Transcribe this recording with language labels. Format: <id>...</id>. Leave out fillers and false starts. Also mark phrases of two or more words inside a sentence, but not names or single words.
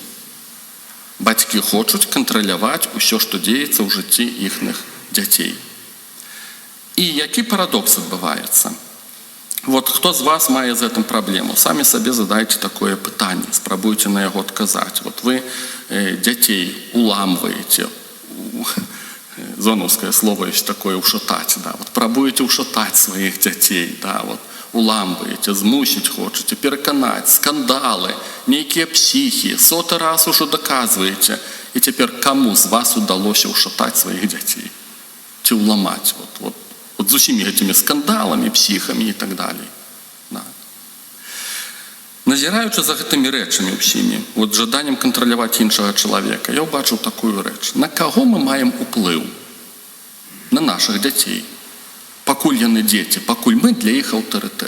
<be>Бацькі хочуць кантраляваць усё, што дзеецца ў жыцці іхных дзяцей. І які парадокс адбываецца? Вот хто з вас мае з гэтым праблему? Самі сабе задайце такое пытанне, спрабуйце на яго адказаць.</be> <ru>Вот вы дзяцей уламваеце, зоновское слово есть такое ушатать, да, вот пробуете ушатать своих детей, да, вот уламываете, змусить хочете, переконать, скандалы, некие психи, 100 раз уже доказываете, и теперь кому з вас удалось ушатать своих детей? Те уломать, вот с усими этими скандалами, психами и так далее. Да.</ru> <be>Назіраючи за гэтымі рэчамі ўсімі, вот жаданнем кантраляваць іншага чалавека, я ўбачыў такую рэч. На каго мы маем уплыў? На нашых дзяцей. Пакуль яны дзеці, пакуль мы для іх аўтарытэт.</be>